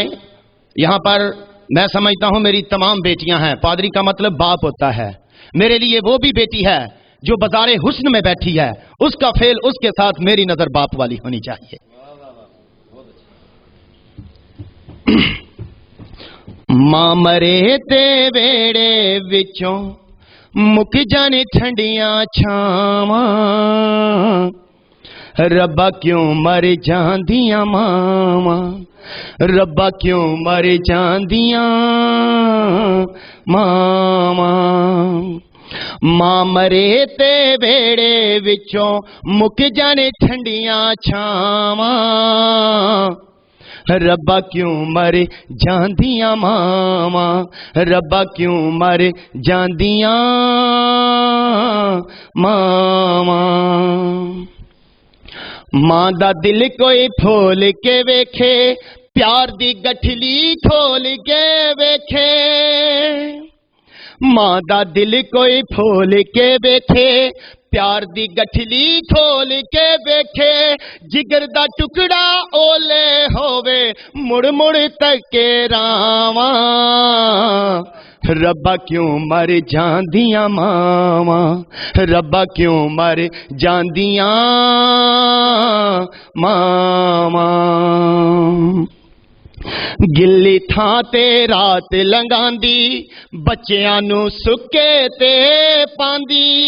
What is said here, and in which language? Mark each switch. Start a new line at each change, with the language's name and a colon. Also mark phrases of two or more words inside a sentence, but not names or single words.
Urdu: یہاں پر میں سمجھتا ہوں میری تمام بیٹیاں ہیں. پادری کا مطلب باپ ہوتا ہے. میرے لیے وہ بھی بیٹی ہے جو بازار حسن میں بیٹھی ہے اس کا فعل اس کے ساتھ میری نظر باپ والی ہونی چاہیے.
Punjabi: ماں مرے تے ویڑے وچوں مک جانے ٹھنڈیاں چھاواں ربا کیوں مر جاندیاں ماواں ربا کیوں مر جاندیاں ماواں ماں مرے تے ویڑے وچوں مک جانے ٹھنڈیاں چھاواں ربا کیوں مر جاندیاں ماواں ربا کیوں مر جاندیاں ماواں ماں دا دل کوئی پھول کے ویکھے پیار دی گٹھلی کھول کے ویکھے ماں دا دل کوئی پھول کے ویکھے پیار دی گٹھلی کھول کے ویکھے جگر دا ٹکڑا اولے ہووے مڑ مڑ تکے راواں ربا کیوں مر جاندیاں ماواں ربا کیوں مر جاندیاں ماواں گلی تھاں تے رات لنگاندی بچیاں نو سکے تے پاندی